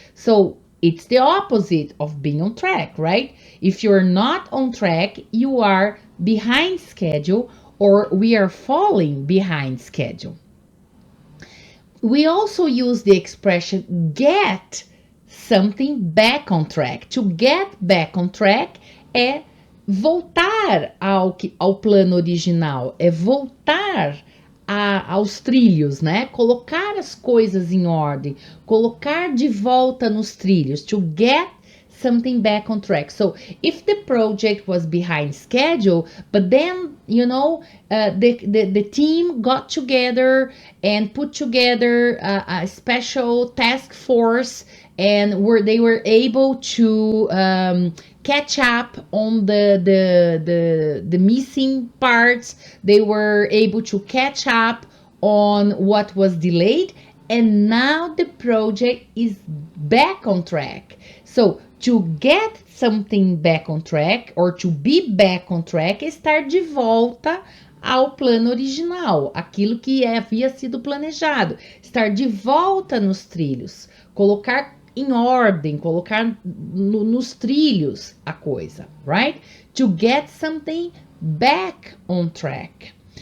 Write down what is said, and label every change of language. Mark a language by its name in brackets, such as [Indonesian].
[English] So it's the opposite of being on track, right? If you're not on track, you are behind schedule, or we are falling behind schedule. We also use the expression get something back on track. To get back on track [Portuguese] é voltar ao plano original, é voltar aos trilhos, né? Colocar as coisas em ordem, colocar de volta nos trilhos, [English] to get something back on track. So if the project was behind schedule, but then, you know, the team got together and put together a special task force, and they were able to catch up on the missing parts. They were able to catch up on what was delayed, and now the project is back on track. So to get something back on track, [Portuguese] or to be back on track, é estar de volta ao plano original, aquilo que havia sido planejado, estar de volta nos trilhos, colocar em ordem, colocar nos trilhos a coisa, right? [English] To get something back on track.